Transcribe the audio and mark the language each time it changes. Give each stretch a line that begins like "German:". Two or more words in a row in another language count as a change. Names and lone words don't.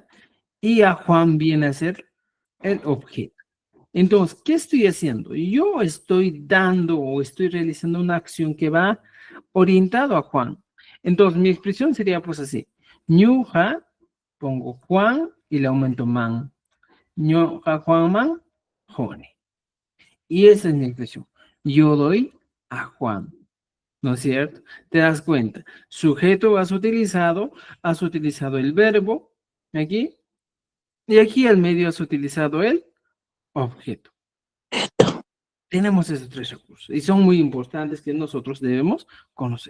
Spanish: Y a Juan viene a ser el objeto. Entonces, ¿qué estoy haciendo? Yo estoy dando o estoy realizando una acción que va orientado a Juan. Entonces, mi expresión sería pues así. Ñuja, pongo Juan y le aumento man.
Quechua: Ñuja Juan man, jone.
Spanish: Y esa es mi expresión. Yo doy a Juan. ¿No es cierto? ¿Te das cuenta? Sujeto has utilizado el verbo aquí, y aquí al medio has utilizado el objeto. Tenemos esos tres recursos y son muy importantes que nosotros debemos conocer.